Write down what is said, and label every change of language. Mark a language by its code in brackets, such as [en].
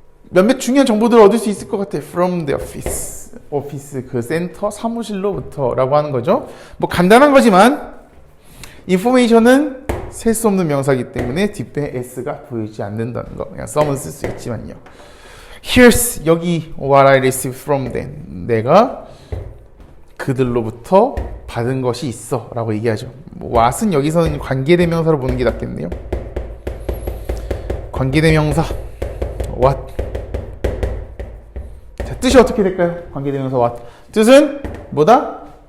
[ko] 몇몇 중요한 정보들을 얻을 수 있을 것 같아. [en] From the office. [ko] 오피스 그 센터 사무실로부터 라고 하는 거죠. 뭐 간단한 거지만 information은 셀 수 없는 명사이기 때문에 뒷배 s가 보이지 않는다는 거. 그냥 some은 쓸 수 있지만요. [en] Here's 여기 what I received from them. [ko] 내가 그들로부터 받은 것이 있어 라고 얘기하죠. what은 여기서는 관계대명사로 보는 게 낫겠네요. 관계대명사 what. 자, 뜻이 어떻게 될까요? 관계대명사 what. 뜻은 뭐다?